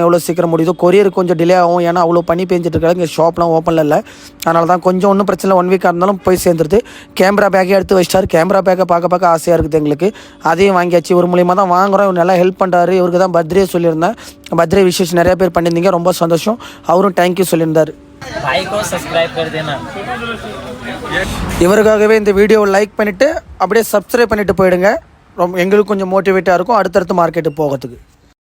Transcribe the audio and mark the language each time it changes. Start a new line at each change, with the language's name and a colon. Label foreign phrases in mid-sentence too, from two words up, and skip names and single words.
Tamil: எவ்வளோ சீக்கிரம் முடியுதோ. கொரியர் கொஞ்சம் டிலே ஆகும். ஏன்னா அவ்வளோ பனி பெஞ்சிட்டு இருக்காது. இங்கே ஷாப்லாம் ஓப்பனில் இல்லை. அதனால தான் கொஞ்சம் ஒன்றும் பிரச்சனை இல்லை. 1 வீக்காக இருந்தாலும் போய் சேர்ந்துருது. கேமரா பேக்கே எடுத்து வச்சிட்டார். கேமரா பேக்கை பார்க்க ஆசையாக இருக்குது எங்களுக்கு. அதையும் வாங்கியாச்சு. ஒரு மூலியமாக தான் வாங்குகிறோம். இவர் நல்லா ஹெல்ப் பண்ணுறாரு. இவருக்கு தான் பர்த்டே சொல்லியிருந்தேன்.
English: birthday wishes
Tamil: நிறைய பேர் பண்ணியிருந்தீங்க. ரொம்ப சந்தோஷம். அவரும் தேங்க்யூ சொல்லியிருந்தார்.
Hindi: भाई को सब्सक्राइब कर देना.
Tamil: இவருக்காகவே இந்த வீடியோவை லைக் பண்ணிவிட்டு அப்படியே சப்ஸ்கிரைப் பண்ணிவிட்டு போயிடுங்க. ரொம்ப எங்களுக்கு கொஞ்சம் மோட்டிவேட்டாக இருக்கும் அடுத்தடுத்து மார்க்கெட்டுக்கு போகிறதுக்கு.